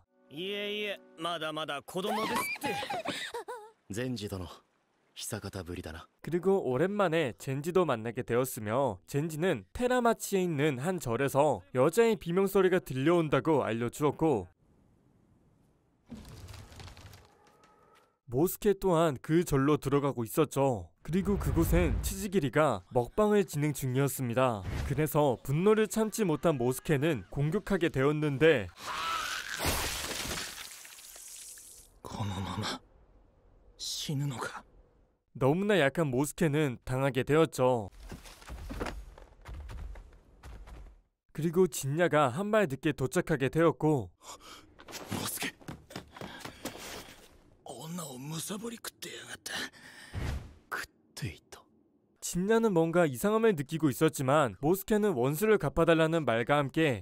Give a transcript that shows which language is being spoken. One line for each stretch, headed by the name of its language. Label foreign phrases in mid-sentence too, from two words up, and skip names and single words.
Japanese: いえいえ、まだまだ子供ですって。善治殿、久方ぶりだな。
Korean: 그리고 오랜만에 젠지도 만나게 되었으며, 젠지는 테라마치에 있는 한 절에서 여자의 비명소리가 들려온다고 알려주었고, 모스케 또한 그 절로 들어가고 있었죠. 그리고 그곳엔 치즈기리가 먹방을 진행 중이었습니다. 그래서 분노를 참지 못한 모스케는 공격하게 되었는데,
Japanese: このまま死ぬのか。
Korean: 너무나 약한 모스케는 당하게 되었죠. 그리고 진야가 한 발 늦게 도착하게 되었고,
Japanese: モスケ、女をむさぼり食ってやがった。食っていた。
Korean: 진야는 뭔가 이상함을 느끼고 있었지만 모스케는 원수를 갚아달라는 말과 함께